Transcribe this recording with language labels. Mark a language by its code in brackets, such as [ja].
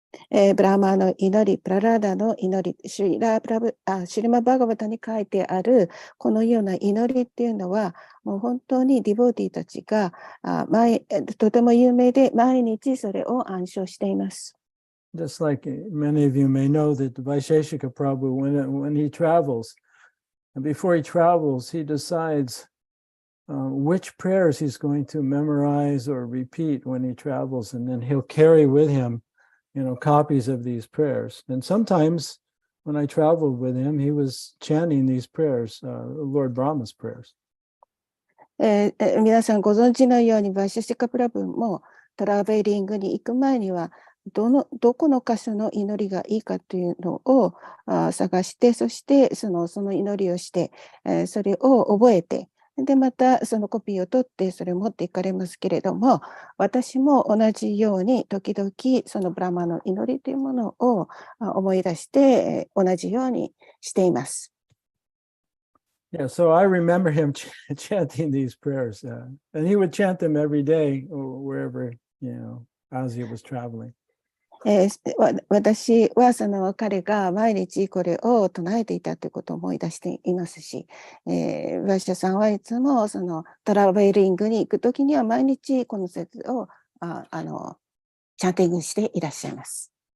[ja] ブラーマーの祈り、プララーダの祈り、シリマ・バガバタに書いてあるこのような祈りっていうのは、もう本当にディボーティーたちがとても有名で、毎日それを暗唱しています。 [en] Just like many of you may know that Vaisheshika Prabhu, when he travels, and before he travels, he decides which prayers he's going to memorize or repeat when he travels, and then he'll carry with him copies of these prayers. And sometimes when I traveled with him, he was chanting these prayers, Lord Brahma's prayers. [ja] 皆さんご存知のように、バイシャシカプラブもトラベリングに行く前には、どこの箇所の祈りがいいかというのを探して、そしてその祈りをして、それを覚えて、で、またそのコピーを取ってそれを持っていかれますけれども、私も同じように時々そのブラマの祈りというものを思い出して同じようにしています。 [en] Yeah, so I remember him chanting these prayers, and he would chant them every day wherever, as he was traveling. [ja] 私は彼が毎日これを唱えていたということを思い出していますし、バイシャさんはいつもトラベリングに行くときには毎日この説をチャンティングしていらっしゃいます。